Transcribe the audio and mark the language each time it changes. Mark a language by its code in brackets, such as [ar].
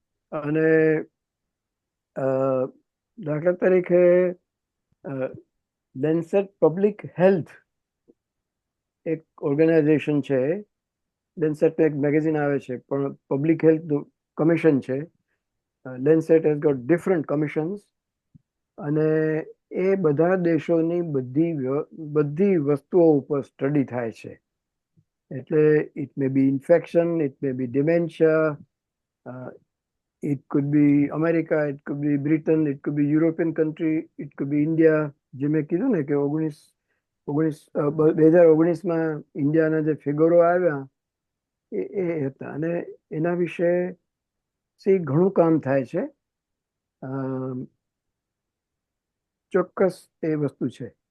[gu] અને દાખલા તરીકે લેન્સેટ પબ્લિક હેલ્થ એક ઓર્ગેનાઇઝેશન છે. લેન્સેટ એક મેગેઝિન આવે છે પણ પબ્લિક હેલ્થ કમિશન છે. [en] Lancet has got different commissions [gu] અને એ બધા દેશોની બધી વસ્તુઓ ઉપર સ્ટડી થાય છે. એટલે [en] It may be infection, it may be dementia, it could be America, it could be Britain, it could be European country, it could be India. [gu] જે મેં કીધું ને કે 2019માં ઇન્ડિયાના જે ફિગરો આવ્યા એ હતા અને એના વિશે ઘણું કામ થાય છે. ચોક્કસ એ વસ્તુ છે.